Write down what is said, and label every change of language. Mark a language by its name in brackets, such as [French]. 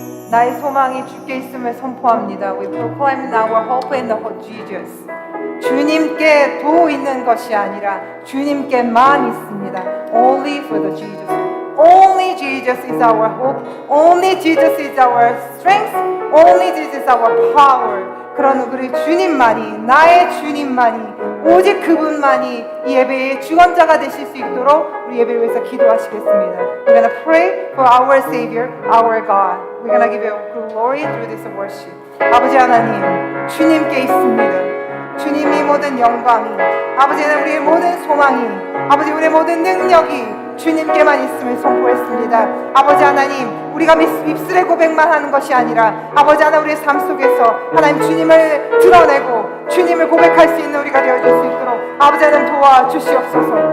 [Korean] 나의 소망이 주께 있음을 선포합니다. [English] We proclaim our hope in the Lord Jesus. [Korean] 주님께 도 있는 것이 아니라 주님께만 있습니다. [English] Only for the Jesus. Only Jesus is our hope. Only Jesus is our strength. Only Jesus is our power. [Korean] 그런 우리 주님만이, 나의 주님만이, 오직 그분만이 이 예배의 주관자가 되실 수 있도록 우리 예배를 위해서 기도하시겠습니다. [English] We're gonna pray for our Savior, our God. We're gonna give you glory through this worship. [Korean] 아버지 하나님, 주님께 있습니다. 주님이 모든 영광이, 아버지는 우리의 모든 소망이, 아버지 우리의 모든 능력이 주님께만 있음을 선포했습니다. 아버지 하나님, 우리가 입술의 고백만 하는 것이 아니라 아버지 하나님 우리의 삶 속에서 하나님 주님을 드러내고 주님을 고백할 수 있는 우리가 되어줄 수 있도록 아버지 하나님 도와주시옵소서.